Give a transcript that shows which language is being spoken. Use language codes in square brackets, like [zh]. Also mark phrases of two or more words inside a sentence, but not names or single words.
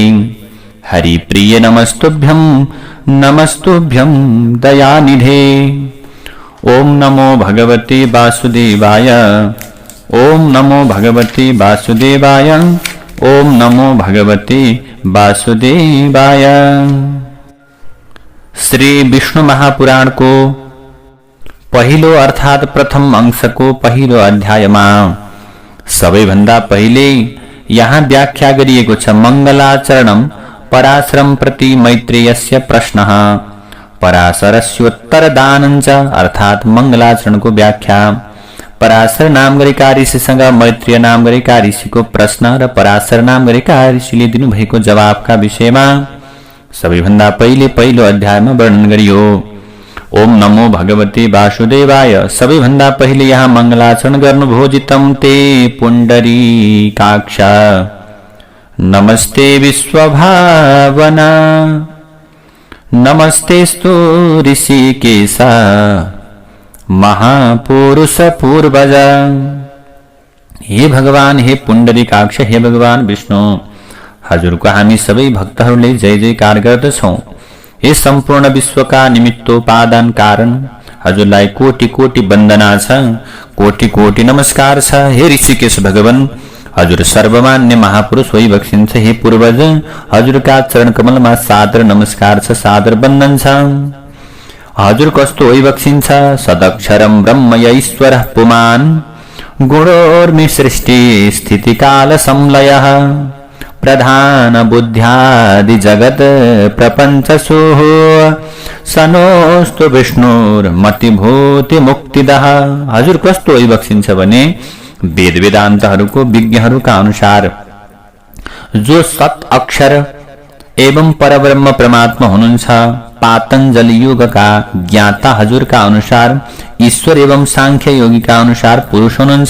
[sa] हरिप्रिय नमस्तुभ्यं, नमस्तुभ्यं दयानिधे। ओम नमो भगवते वासुदेवाय। ओम नमो भगवते वासुदेवाय। ओम नमो भगवते वासुदेवाय। [ne] श्री विष्णु महापुराणको पहिलो अर्थात प्रथम अंशको पहिलो अध्यायमा सबैभन्दा पहिले यहाँ व्याख्या गरिएको छ [sa] मङ्गलाचरणम पराशरं प्रति मैत्रेयस्य प्रश्नः पराशरस्योत्तरदानं च [ne] अर्थात मङ्गलाचरणको व्याख्या। पराशर नाम गरेका ऋषिसँग मैत्रेय नाम गरेका ऋषिको प्रश्न र पराशर नाम गरेका ऋषिले दिनुभएको जवाफका विषयमा सबैभन्दा पहिले पहिलो अध्यायमा वर्णन गरियो। [sa] ओम नमो भगवते वासुदेवाय। [ne] सबैभन्दा पहिले यहाँ मङ्गलाचरण गर्नुभयो। [sa] जितं ते पुण्डरीकाक्ष नमस्ते विश्वभावना नमस्तेस्तु ऋषिकेश महापुरुष पूर्वज। [ne] हे भगवान, हे पुण्डरीकाक्ष, हे भगवान विष्णु, हजुरको हामी सबै भक्तहरूले जय जयकार गर्दछौँ। हे सम्पूर्ण विश्वका निमित्तोपादान कारण हजुरलाई कोटि कोटि वन्दना छ, कोटि कोटि नमस्कार छ। हे ऋषिकेश भगवान, हजुर सर्वमान्य महापुरुष भइबक्सिन्छ। हे पूर्वज, हजुरका चरण कमलमा सादर नमस्कार छ, सादर वन्दन छ। हजुर कस्तो भइबक्सिन्छ? [sa] सदक्षरं ब्रह्म ईश्वरः पुमान् गुणोर्मि सृष्टि स्थिति काल संलयः प्रधान बुद्ध्यादि जगत प्रपञ्चसुः सनोस्तु विष्णुर्मतिभूति मुक्तिदः। [ne] हजुर कस्तो भइबक्सिन्छ भने वेद वेदान्तहरूको विज्ञहरूका अनुसार जो सत अक्षर एवं परब्रह्म परमात्मा हुनुहुन्छ, पातञ्जलि युगका ज्ञाता हजुरका अनुसार ईश्वर एवं सांख्य योगीका अनुसार पुरुष हुनुहुन्छ।